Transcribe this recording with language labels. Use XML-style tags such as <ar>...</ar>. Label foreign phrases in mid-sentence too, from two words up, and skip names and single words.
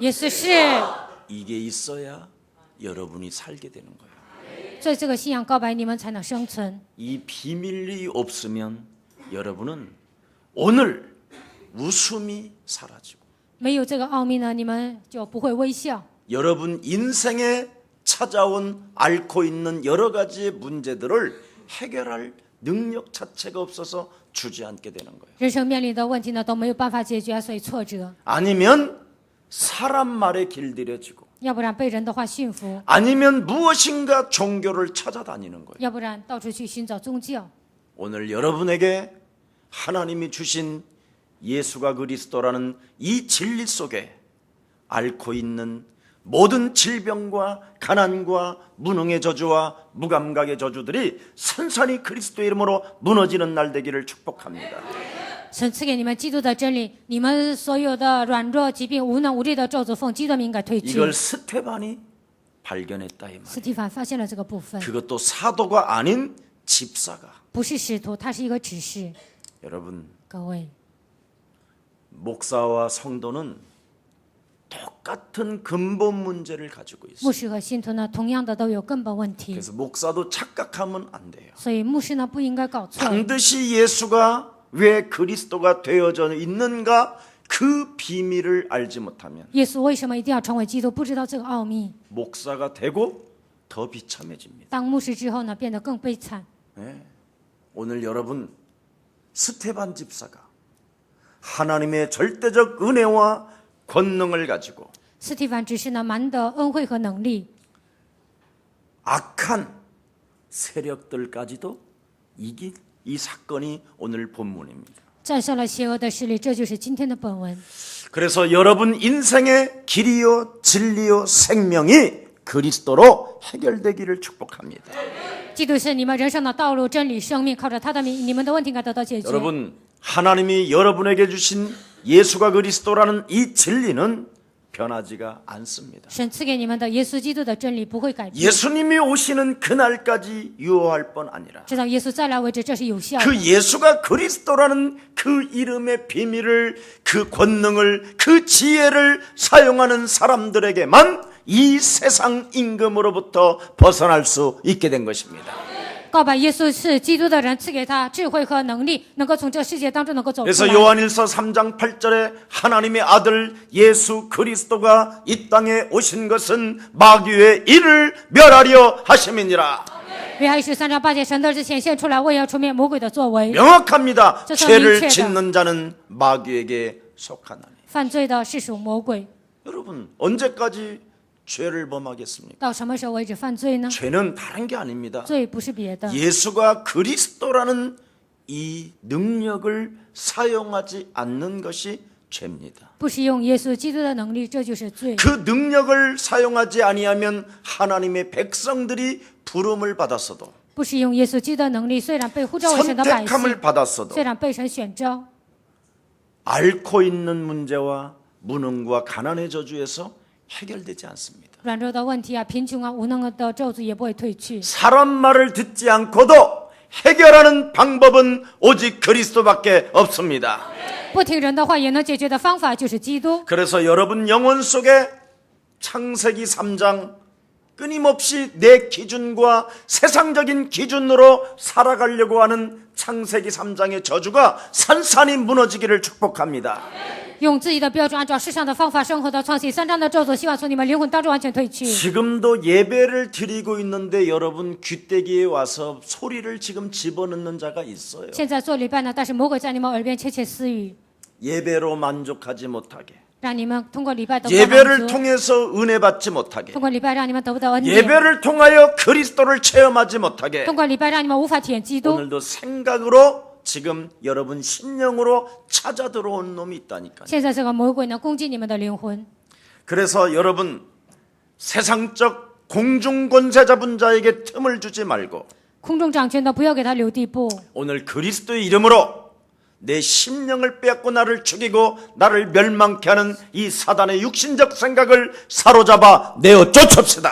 <zh>耶稣是，</zh> <ko>이게 있어야 여러분이 살게 되는 거예요.</ko> <zh>所以这个信仰告白，你们才能生存。</zh> <ko>이 비밀이 없으면 여러분은 오늘 웃음이 사라지고</ko> <zh>没有这个奥秘呢，你们就不会微笑。</zh> <ko>여러분 인생에 찾아온 앓고 있는 여러 가지의 문제들을 해결할 능력 자체가 없어서 주저앉게 되는 거예요.</ko> <zh>人生面临的问题呢，都没有办法解决，所以挫折。</zh> <ko>아니면 사람 말에 길들여지고</ko> <zh>要不然被人的话驯服，</zh> <ko>아니면 무엇인가 종교를 찾아다니는 거예요.</ko> <zh>要不然到处去寻找宗教。</zh> <ko>오늘 여러분에게 하나님이 주신 예수가 그리스도라는 이 진리 속에 앓고 있는 모든 질병과 가난과 무능의 저주와 무감각의 저주들이 산산이 그리스도 이름으로 무너지는 날 되기를 축복합니다.</ko> <zh>神赐给你们基督的真理，你们所有的软弱、疾病、无能无力的咒诅，奉基督的名该退去。</zh> <ko>이걸 스테반이 발견했다 이 말.</ko> <zh>斯蒂凡发现了这个部分，</zh> <ko>그것도 사도가 아닌 집사가.</ko> <zh>不是使徒，他是一个指示。</zh> <ko>여러분</ko> <zh>各位，</zh> <ko>목사와 성도는 똑같은 근본 문제를 가지고 있어요.</ko> <zh>牧师和信徒呢，同样的都有根本问题，</zh> <ko>그래서 목사도 착각하면 안 돼요.</ko> <zh>所以牧师呢不应该搞错。</zh> <ko>반드시 예수가 왜 그리스도가 되어져 있는가 그 비밀을 알지 못하면</ko> <zh>耶稣为什么一定要成为基督？不知道这个奥秘，</zh> <ko>목사가 되고 더 비참해집니다.</ko> <zh>当牧师之后呢，变得更悲惨。</zh> <ko>네. 오늘 여러분 스테반 집사가 하나님의 절대적 은혜와 권능을 가지고</ko> <zh>斯蒂凡只是呢，满的恩惠和能力，</zh> <ko>악한 세력들까지도 이긴 이 사건이 오늘 본문입니다.</ko> <zh>战胜了邪恶的势力，这就是今天的本文。</zh> <ko>그래서 여러분 인생의 길이요 진리요 생명이 그리스도로 해결되기를 축복합니다.</ko> <zh>基督是你们人生的道路、真理、生命，靠着他的名，你们的问题应该得到解决。</zh> <ko>여러분 하나님이 여러분에게 주신 예수가 그리스도라는 이 진리는 변하지가 않습니다.</ko> <zh>神赐给你们的耶稣基督的真理不会改变，</zh> <ko>예수님이 오시는 그날까지 유효할 뿐 아니라</ko> <zh>直到耶稣再来为止，这是有效</zh> <ko>그</ko> <zh>的。</zh> <ko>예수가 그리스도라는 그 이름의 비밀을 그 권능을 그 지혜를 사용하는 사람들에게만 이 세상 임금으로부터 벗어날 수 있게 된 것입니다.</ko> <zh>告白耶稣是基督的人，赐给他智慧和能力，能够从这世界当中能够走出</zh> <ko>그래서</ko> <zh>来。</zh> <ko>요한일서 3장 8절에 하나님의 아들 예수 그리스도가 이 땅에 오신 것은 마귀의 일을 멸하려 하심이니라.</ko> <zh>约翰13章8节，神的儿子显现出来，为要除灭魔鬼的作为。</zh> <ko>명확합니다. 저 죄를 성인체다. 짓는 자는 마귀에게 속하나니.</ko> <zh>犯罪的是属魔鬼，</zh> <ko>여러분 언제까지 죄를 범하겠습니까?</ko> <zh>到什么时候为止犯罪呢？</zh> <ko>죄는 다른 게 아닙니다.</ko> <zh>罪不是别的，</zh> <ko>예수가 그리스도라는 이 능력을 사용하지 않는 것이 죄입니다.</ko> <zh>不使用耶稣基督的能力，这就是罪。</zh> <ko>그 능력을 사용하지 아니하면 하나님의 백성들이 부름을 받았어도</ko> <zh>不使用耶稣基督的能力，虽然被呼召为神的百姓，</zh> <ko>선택함을 받았어도</ko> <zh>虽然被神选召，</zh> <ko>앓고 있는 문제와 무능과 가난의 저주에서 해결되지 않습니다.</ko> <zh>软弱的问题啊，贫穷啊，无能的咒诅也不会退去。</zh> <ko>사람 말을 듣지 않고도 해결하는 방법은 오직 그리스도밖에 없습니다.</ko> <zh>不听人的话也能解决的方法就是基督。</zh> <ko>그래서 여러분 영혼 속에 창세기 3장 끊임없이 내 기준과 세상적인 기준으로 살아가려고 하는 창세기 3장의 저주가 산산이 무너지기를 축복합니다.</ko> <zh>用自己的标准，按照世上的方法生活的创新3章的咒诅，希望从你们灵魂当中完全退去。</zh> <ko>지금도 예배를 드리고 있는데 여러분 귀때기에 와서 소리를 지금 집어넣는 자가 있어요.</ko> <zh>现在做礼拜呢，但是魔鬼在你们耳边窃窃私语，</zh> <ko>예배로 만족하지 못하게,</ko> <zh>让你们通过礼拜得不到</zh> <ko>예배를</ko> <zh>满足，</zh> <ko>통해서 은혜 받지 못하게,</ko> <zh>通过礼拜让你们得不到恩典，</zh> <ko>예배를 통하여 그리스도를 체험하지 못하게.</ko> <zh>通过礼拜让你们无法体验基督。</zh> <ko>오늘도 생각으로 지금 여러분 심령으로 찾아 들어온 놈이 있다니까요.</ko> <zh>现在这个魔鬼呢，攻击你们的灵魂，</zh> <ko>그래서 여러분 세상적 공중권세 잡은 자에게 틈을 주지 말고</ko> <zh>空中掌权的不要给他留地步。</zh> <ko>오늘 그리스도의 이름으로 내 심령을 빼앗고 나를 죽이고 나를 멸망케 하는 이 사단의 육신적 생각을 사로잡아 내어 쫓읍시다.</ko>